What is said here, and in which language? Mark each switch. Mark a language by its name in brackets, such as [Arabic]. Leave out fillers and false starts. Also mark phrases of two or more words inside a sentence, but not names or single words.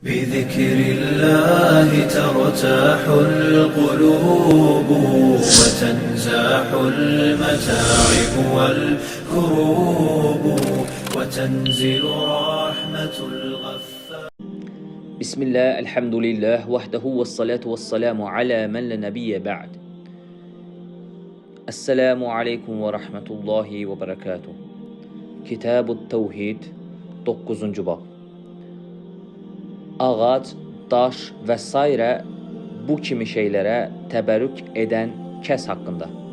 [Arabic] بذكر الله ترتاح القلوب وتنزاح المتاعب والكروب وتنزل رحمة الغفار. بسم الله الحمد لله وحده والصلاة والسلام على من لا نبي بعد. السلام عليكم ورحمة الله وبركاته. [Azerbaijani] Kitab-ı Təvhid 9-cu bab. Ağac, daş və s. bu kimi şeylərə təbərrük edən kəs haqqında.